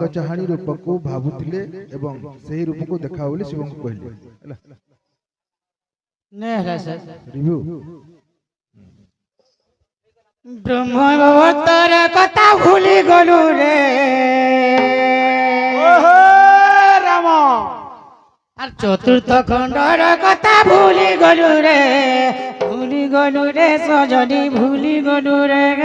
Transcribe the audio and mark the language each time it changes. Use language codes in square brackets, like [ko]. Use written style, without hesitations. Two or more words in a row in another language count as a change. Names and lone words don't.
[or] ଚାହାଣୀ ରୂପକୁ ଭାବୁଥିଲେ ଏବଂ ସେହି ରୂପକୁ ଦେଖା ବୋଲି ଶିବଙ୍କୁ କହିଲେ ହେଲା ନେ ହେଲା ସାର୍ ରିଭ୍ୟୁ ବ୍ରହ୍ମବତର କଥା ଭୁଲି ଗଲୁ ରେ ରାମ ଆର ଚତୁର୍ଥ ଖଣ୍ଡର କଥା ଭୁଲି ଗଲୁ ରେ ସଜନୀ ଭୁଲି ଗଲୁ ରେ